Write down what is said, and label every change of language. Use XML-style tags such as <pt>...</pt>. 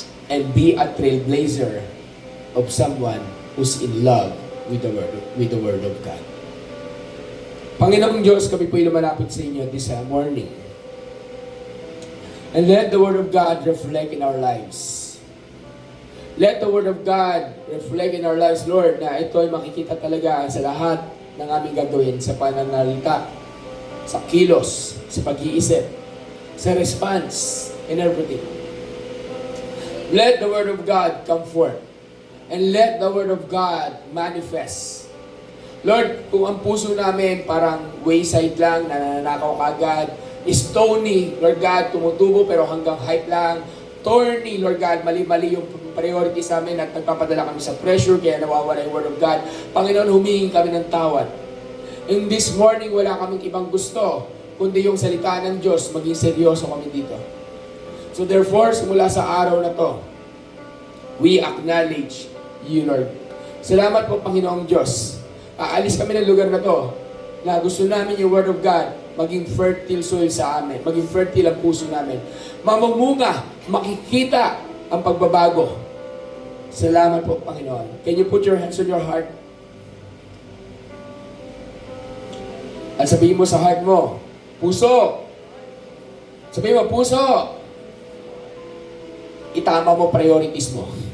<en>And be a trailblazer of someone who's in love with the Word of God.</en> <tl>Panginoong Diyos, kami po'y lumalapit sa inyo this morning.</tl> <en>And let the Word of God reflect in our lives.</en> <tl>Let the Word of God reflect in our lives, Lord, na ito ay makikita talaga sa lahat ng aming gagawin, sa pananalita, sa kilos, sa pag-iisip, sa response, and everything.</tl> <en>Let the Word of God come forth.</en> <tl>And let the Word of God manifest. Lord, kung ang puso namin parang wayside lang, nananakaw kagad, stony, Lord God, tumutubo pero hanggang hype lang, thorny, Lord God, mali-mali yung priorities namin at nagpapadala kami sa pressure kaya nawawala yung Word of God. Panginoon, humingi kami ng tawad. In this morning, wala kaming ibang gusto kundi yung salita ng Diyos, maging seryoso kami dito.</tl> <en>So therefore, simula sa araw na to, we acknowledge you, Lord.</en> <tl>Salamat po, Panginoong Diyos. Aalis kami ng lugar na to na gusto namin yung Word of God maging fertile soil sa amin, maging fertile ang puso namin. Mamumunga, makikita ang pagbabago. Salamat po, Panginoon.</tl> <en>Can you put your hands on your heart?</en> <tl>At sabihin mo sa heart mo, puso. Sabihin mo, puso. Itama mo priorities mo.</tl>